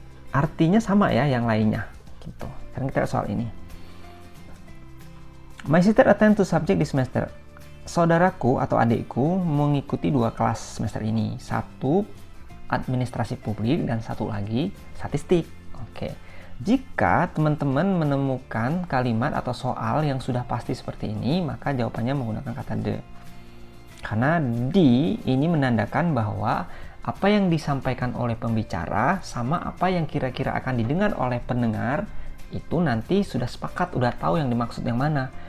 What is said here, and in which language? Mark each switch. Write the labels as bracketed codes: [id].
[id] Artinya sama ya yang lainnya gitu. Sekarang kita lihat soal ini. [en] My sister attend to subject this semester. [id] Saudaraku atau adikku mengikuti 2 kelas semester ini. Satu administrasi publik dan satu lagi statistik. Oke. Jika teman-teman menemukan kalimat atau soal yang sudah pasti seperti ini, maka jawabannya menggunakan kata the. Karena the ini menandakan bahwa apa yang disampaikan oleh pembicara sama apa yang kira-kira akan didengar oleh pendengar itu nanti sudah sepakat, udah tahu yang dimaksud yang mana.